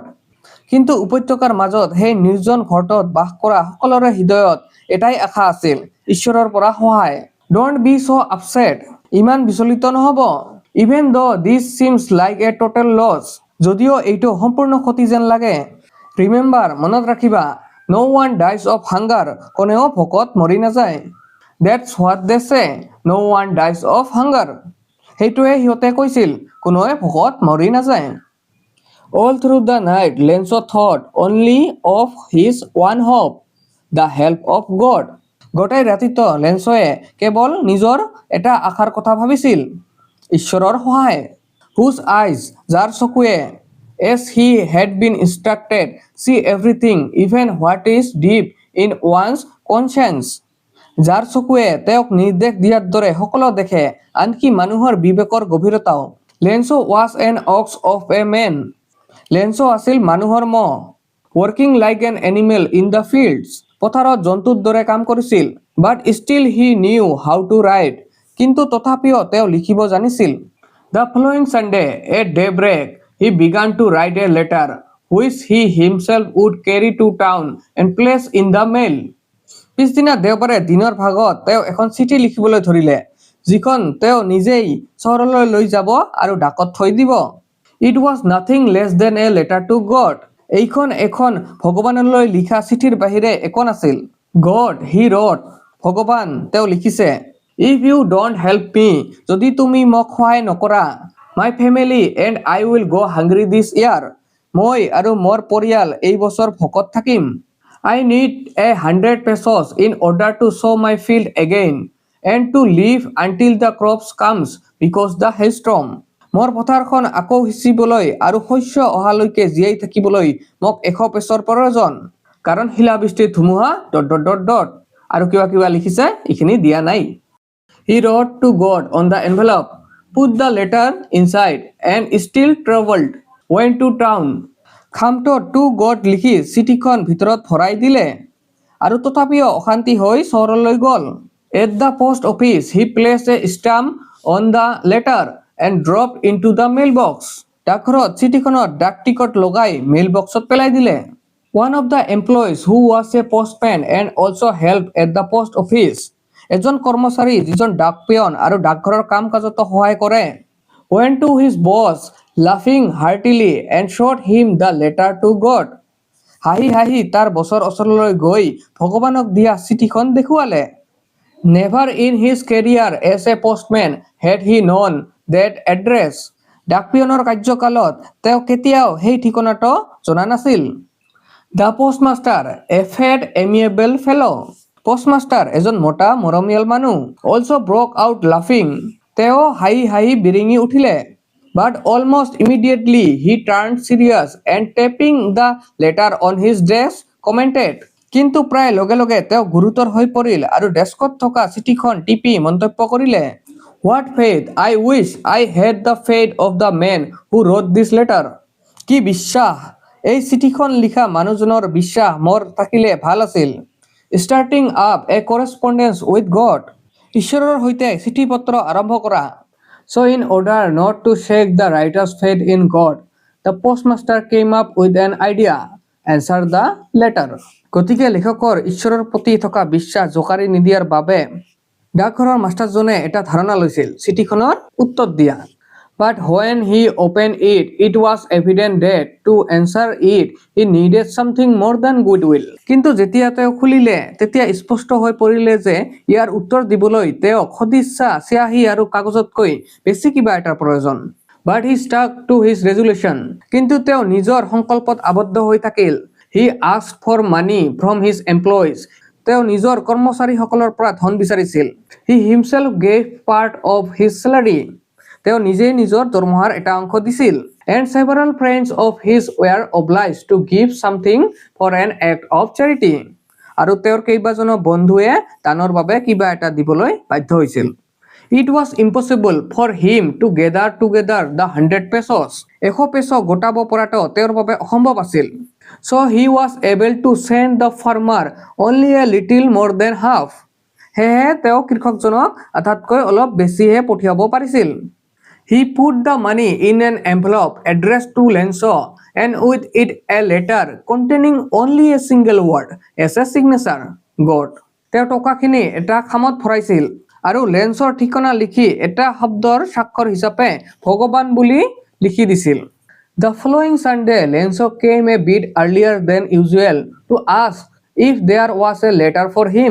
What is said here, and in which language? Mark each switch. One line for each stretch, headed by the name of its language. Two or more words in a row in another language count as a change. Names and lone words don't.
Assamese: কিন্তু উপত্যকাৰ মাজত সেই নিৰ্জন ঘৰটোত বাস কৰা সকলোৰে হৃদয়ত এটাই আশা আছিল, ঈশ্বৰৰ পৰা সহায়।
English: Don't be so upset.
Assamese: ইমান বিচলিত নহ'ব।
English: Even though this seems like a total loss.
Assamese: যদিও এইটো সম্পূৰ্ণ ক্ষতি যেন লাগে। Remember, মনত ৰাখিবা,
English: no one dies of hunger.
Assamese: কোনেও ভোকত মৰি নাযায়।
English: That's what they say. No one dies of hunger.
Assamese: সেইটোৱে সিহঁতে কৈছিল, কোনোৱে ভোকত মৰি নাযায়।
English: All through the night, Lenzo thought only of his one hope, the help of God.
Assamese: গোটেই ৰাতিটো লেন্সয়ে কেৱল নিজৰ এটা আশাৰ কথা ভাবিছিল, ঈশ্বৰৰ সহায়।
English: Whose eyes,
Assamese: যাৰ চকুৱে,
English: as he had been instructed, see everything, even what is deep in one's conscience.
Assamese: যাৰ চকুৱে তেওঁক নিৰ্দেশ দিয়াৰ দৰে সকলো দেখে, আনকি মানুহৰ বিবেকৰ গভীৰতাও।
English: Lenzo was an ox of a man.
Assamese: লেন্সো আছিল মানুহৰ মহ।
English: Working like an animal in the fields.
Assamese: পথাৰত জন্তুৰ দৰে কাম কৰিছিল।
English: But still he knew how to write.
Assamese: কিন্তু তথাপিও তেওঁ লিখিব জানিছিল।
English: The following Sunday, at daybreak, he began to write a letter, which he himself would carry to town and place in the mail.
Assamese: পিছদিনা দেওবাৰে দিনৰ ভাগত তেওঁ এখন চিঠি লিখিবলৈ ধৰিলে, যিখন তেওঁ নিজেই চহৰলৈ লৈ যাব আৰু ডাকত থৈ দিব।
English: It was nothing less than a letter to God.
Assamese: এইখন এখন ভগৱানলৈ লিখা চিঠিৰ বাহিৰে একো নাছিল।
English: God, he wrote,
Assamese: ভগৱান, তেওঁ লিখিছে,
English: If you don't help me,
Assamese: যদি তুমি মোক সহায় নকৰা,
English: My family and I will go hungry this year,
Assamese: মই আৰু মোৰ পৰিয়াল এই বছৰ ভোকত থাকিম।
English: I need 100 pesos in order to sow my field again and to live until the crops comes because the hailstorm.
Assamese: মোৰ পথাৰখন আকৌ সিঁচিবলৈ আৰু শস্য অহালৈকে জীয়াই থাকিবলৈ মোক 100 পেছৰ প্ৰয়োজন, কাৰণ শিলাবৃষ্টিৰ ধুমুহা ... আৰু কিবা লিখিছে, এইখিনি দিয়া নাই।
English: He wrote to God on the envelope, put the letter inside and still traveled, went to town.
Assamese: খামটোত
English: To God
Assamese: লিখি চিঠিখন ভিতৰত ভৰাই দিলে আৰু তথাপিও অশান্তি হৈ চহৰলৈ গ'ল।
English: At the post office he place a stamp on the letter and drop in to the mail box.
Assamese: ডাকঘৰত চিঠিখনত ডাক টিকট লগাই মেইল বক্সত পেলাই দিলে।
English: One of the employees who was a postman and also help at the post office,
Assamese: এজন কৰ্মচাৰী যিজন ডাক পিয়ন আৰু ডাকঘৰৰ কাম কাজতো সহায় কৰে,
English: went to his boss laughing heartily and showed him the letter to God.
Assamese: হাঁহি হাঁহি তাৰ বছৰ ওচৰলৈ গৈ ভগৱানক দিয়া চিঠিখন দেখুৱালে।
English: Never in his career as a postman had he known that address.
Assamese: ডাক পিয়নৰ কাৰ্যকালত তেওঁ কেতিয়াও সেই ঠিকনাটো জনা নাছিল।
English: The postmaster, a fat amiable fellow.
Assamese: পোষ্টমাষ্টাৰ এজন মোটা মৰমীয়াল মানুহ,
English: also broke out laughing.
Assamese: তেওঁ হাঁহি হাঁহি বিৰিঙি উঠিলে।
English: But almost immediately he turned serious and tapping the letter on his desk commented.
Assamese: কিন্তু প্ৰায় লগে লগে তেওঁ গুৰুতৰ হৈ পৰিল আৰু ডেস্কত থকা চিঠিখন টিপি মন্তব্য কৰিলে,
English: What fate! I wish I had the fate of the man who wrote this letter.
Assamese: কি বিশ্বাস! এই চিঠিখন লিখা মানুহজনৰ বিশ্বাস মোৰ থাকিলে ভাল আছিল।
English: Starting up a correspondence with God.
Assamese: ঈশ্বৰৰ সৈতে চিঠি পত্ৰ আৰম্ভ কৰা।
English: So in order not to shake the writer's faith in God, the postmaster came up with an idea, answer the letter.
Assamese: গতিকে লেখকৰ ঈশ্বৰৰ প্ৰতি থকা বিশ্বাস জোকাৰি নিদিয়াৰ বাবে ডাকঘৰৰ মাষ্টাৰজনে এটা ধাৰণা লৈছিল, চিঠিখনৰ উত্তৰ দিয়া।
English: But when he opened it, it was evident that to answer it, he needed something more than goodwill.
Assamese: কিন্তু যেতিয়া তেওঁ খুলিলে, তেতিয়া স্পষ্ট হৈ পৰিলে যে ইয়াৰ উত্তৰ দিবলৈ তেওঁক সদিচ্ছা, চিয়াহী আৰু কাগজতকৈ বেছি কিবা এটাৰ প্ৰয়োজন।
English: But he stuck to his resolution.
Assamese: কিন্তু তেওঁ নিজৰ সংকল্পত আবদ্ধ হৈ থাকিল।
English: He asked for money from his employees.
Assamese: তেওঁ নিজৰ কৰ্মচাৰীসকলৰ পৰা ধন বিচাৰিছিল।
English: He himself gave part of his salary.
Assamese: তেওঁ নিজেই নিজৰ দৰমহাৰ এটা অংশ দিছিল।
English: And several friends of his were obliged to give something for an act of charity.
Assamese: আৰু তেওঁৰ কেইবাজনো বন্ধুৱে দানৰ বাবে কিবা এটা দিবলৈ বাধ্য হৈছিল।
English: It was impossible for him to gather together the 100 pesos.
Assamese: 100 পেছো গোটাব পৰাটো তেওঁৰ বাবে অসম্ভৱ আছিল।
English: So he was able to send the farmer only a little more than half.
Assamese: সেয়ে তেওঁ কৃষকজনক আধাতকৈ অলপ বেছিহে পঠিয়াব পাৰিছিল।
English: He put the money in an envelope addressed to Lenso and with it a letter containing only a single word as a signature, God.
Assamese: তেওঁ টকাখিনি এটা খামত ভৰাইছিল আৰু লেন্সৰ ঠিকনা লিখি এটা শব্দৰ স্বাক্ষৰ হিচাপে ভগৱান বুলি লিখি দিছিল।
English: The following Sunday, Lenso came a bit earlier than usual to ask if there was a letter for him.